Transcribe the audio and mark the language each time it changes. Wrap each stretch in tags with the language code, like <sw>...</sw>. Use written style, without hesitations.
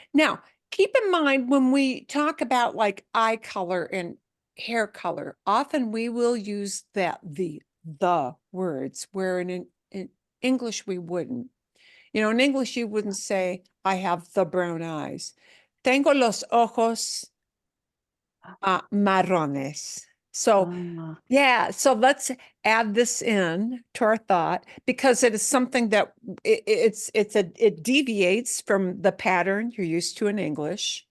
<en>Now, keep in mind when we talk about like eye color and hair color, often we will use the words, where in English we wouldn't. You know, in English you wouldn't say, I have the brown eyes.</en> <es>Tengo los ojos marrones.</es> <en>So Ah, yeah, so let's add this in to our thought because it is something that it deviates from the pattern you're used to in English.</en>